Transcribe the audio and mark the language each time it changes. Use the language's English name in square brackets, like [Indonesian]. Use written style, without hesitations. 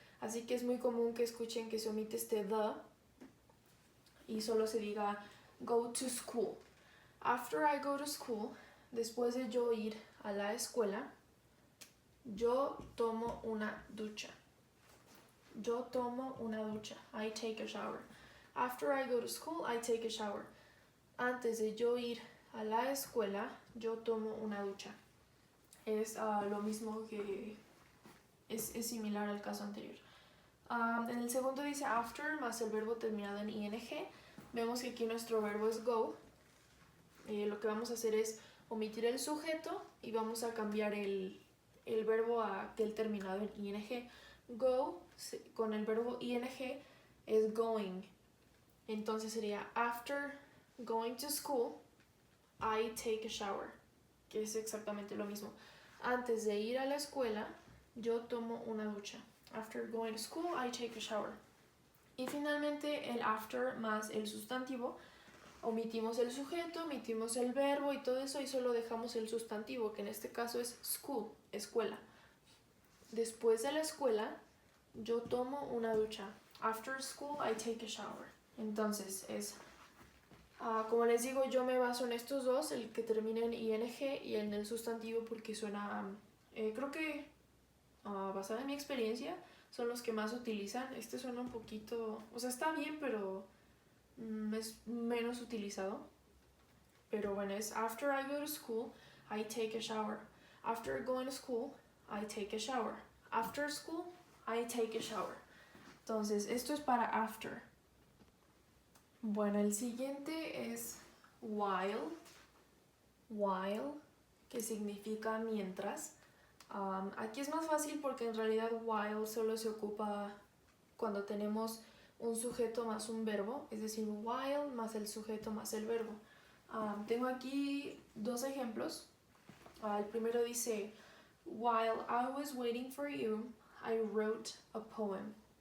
[Spanish] Así que es muy común que escuchen que se omite este the y solo se diga [English] go to school. After I go to school, [Spanish] después de yo ir a la escuela, yo tomo una ducha. Yo tomo una ducha. [English] I take a shower. After I go to school, I take a shower. [Spanish] Antes de yo ir a la escuela, yo tomo una ducha. Es lo mismo que es similar al caso anterior. En el segundo dice after más el verbo terminado en ing. Vemos que aquí nuestro verbo es go. Lo que vamos a hacer es omitir el sujeto y vamos a cambiar el verbo a aquel terminado en ing. Go con el verbo ing es going. Entonces sería [English] after going to school, I take a shower, [Spanish] que es exactamente lo mismo. Antes de ir a la escuela, yo tomo una ducha. [English] After going to school, I take a shower. [Spanish] Y finalmente el after más el sustantivo, omitimos el sujeto, omitimos el verbo y todo eso y solo dejamos el sustantivo, que en este caso es school, escuela. Después de la escuela, yo tomo una ducha. [English] After school, I take a shower. [Spanish] Entonces es, como les digo, yo me baso en estos dos, el que termina en ing y en el sustantivo porque suena, creo que basada en mi experiencia, son los que más utilizan. Este suena un poquito, o sea, está bien, pero es menos utilizado. Pero bueno, es [English] after I go to school, I take a shower. After going to school, I take a shower. After school, I take a shower. [Spanish] Entonces, esto es para after. Bueno, el siguiente es while. While, que significa mientras. Aquí es más fácil porque en realidad while solo se ocupa cuando tenemos un sujeto más un verbo, es decir, while más el sujeto más el verbo. Tengo aquí dos ejemplos. El primero dice, [English] while I was waiting for you, I wrote a poem.